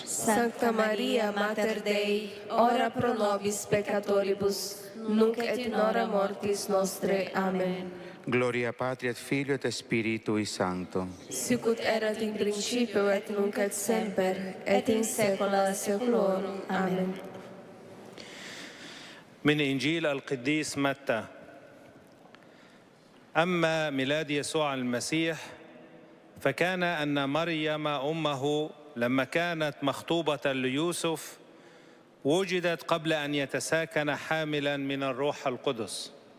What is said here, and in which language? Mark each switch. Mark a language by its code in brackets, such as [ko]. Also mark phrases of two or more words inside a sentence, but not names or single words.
[la] Sancta Maria, Mater Dei, ora pro nobis peccatoribus, nunc et in hora mortis nostre. Amen. Gloria Patri et Filio et Spiritui Sancto. Sicut erat in principio et nunc et semper, et in saecula saeculorum. Amen. [ar] من إنجيل القديس متى. أما ميلاد يسوع المسيح فكان أن مريم أمه لما كانت مخطوبة ليوسف وجدت قبل أن يتساكن حاملا من الروح القدس.